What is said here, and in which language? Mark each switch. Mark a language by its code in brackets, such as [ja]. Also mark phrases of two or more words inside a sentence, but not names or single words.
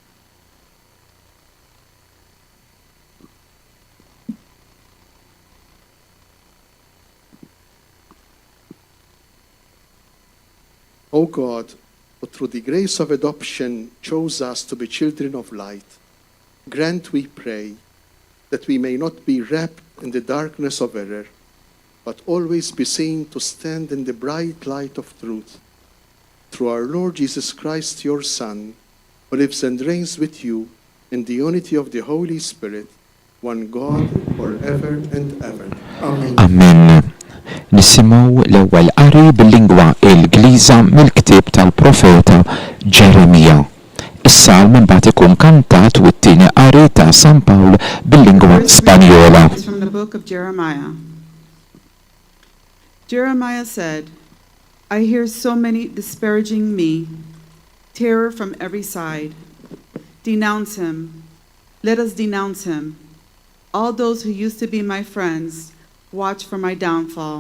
[en] O God, who through the grace of adoption chose us to be children of light, grant, we pray, that we may not be wrapped in the darkness of error, but always be seen to stand in the bright light of truth. through our Lord Jesus Christ, your Son, who lives and reigns with you in the unity of the Holy Spirit, one God, forever and ever. Amen. Amen. [mt] Nisimgħu l-ewwel qari bil-lingwa Ingliża mill-ktieb tal-Profeta Ġeremija. Is-salm imbagħad ikun kantat u t-tieni qari ta' San Pawl bil-lingwa Spanjola. [en] It's from the book of Jeremiah. Jeremiah said, I hear so many disparaging me, terror from every side. Denounce him. Let us denounce him. All those who used to be my friends watch for my downfall.